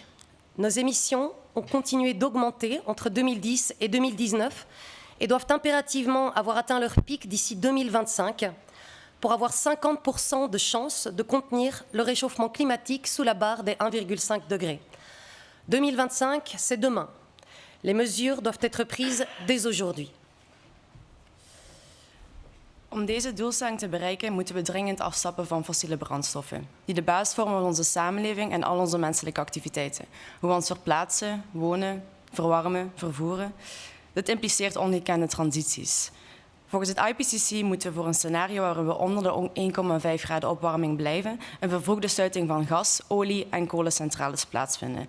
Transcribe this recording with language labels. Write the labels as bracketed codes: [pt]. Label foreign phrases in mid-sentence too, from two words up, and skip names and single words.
[fr] Nos émissions ont continué d'augmenter entre 2010 et 2019 et doivent impérativement avoir atteint leur pic d'ici 2025 pour avoir 50% de chances de contenir le réchauffement climatique sous la barre des 1,5 degrés. 2025, c'est demain. Les mesures doivent être prises dès aujourd'hui. [nl] Om deze doelstelling te bereiken moeten we dringend afstappen van fossiele brandstoffen, die de basis vormen van onze samenleving en al onze menselijke activiteiten. Hoe we ons verplaatsen, wonen, verwarmen, vervoeren. Dit impliceert ongekende transities. Volgens het IPCC moeten we voor een scenario waarin we onder de 1,5 graden opwarming blijven een vervroegde sluiting van gas, olie en kolencentrales plaatsvinden.